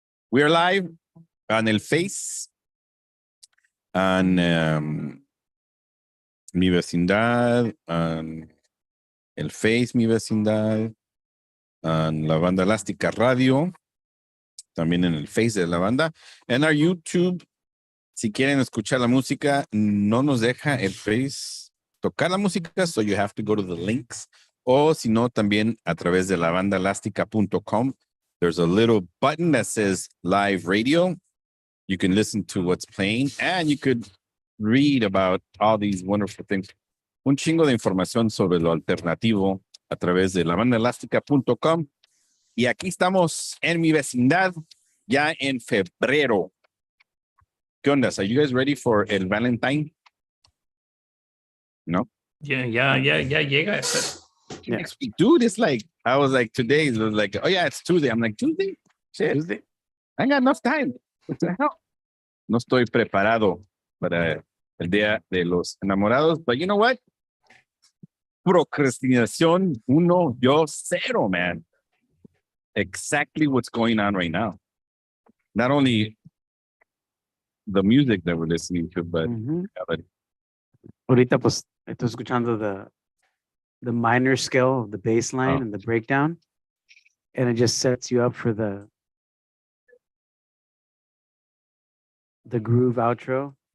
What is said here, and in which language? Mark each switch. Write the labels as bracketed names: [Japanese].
[English] We are live on El Face, on Mi Vecindad, on El Face, Mi Vecindad, on La Banda Elástica Radio, [Spanish] también en el Face de la banda, en [English] our YouTube. [Spanish] Si quieren escuchar la música, no nos deja el Face tocar la música, [English] so you have to go to the links. [Spanish] O si no, también a través de labandaelástica.com. [English] There's a little button that says live radio. You can listen to what's playing and you could read about all these wonderful things. [Spanish] Un chingo de información sobre lo alternativo a través de labandaelástica.com. Y aquí estamos en mi vecindad ya en febrero. ¿Qué onda? [English] Are you guys ready for el Valentine? No? Yeah, [Spanish] llega ese. [English] Next week. Dude, it's like, I was like, today, it was like, oh yeah, it's Tuesday. I'm like, Tuesday? Shit. Tuesday. I got enough time. What the hell? [Spanish] No estoy preparado para el Día de los Enamorados, [English] but you know what? [Spanish] Procrastinación 1, yo 0, man. [English] Exactly what's going on right now. Not only the music that we're listening to, but [Spanish] Ahorita pues estoy escuchando [English] the minor scale of the bass line and the breakdown, and it just sets you up for the groove outro.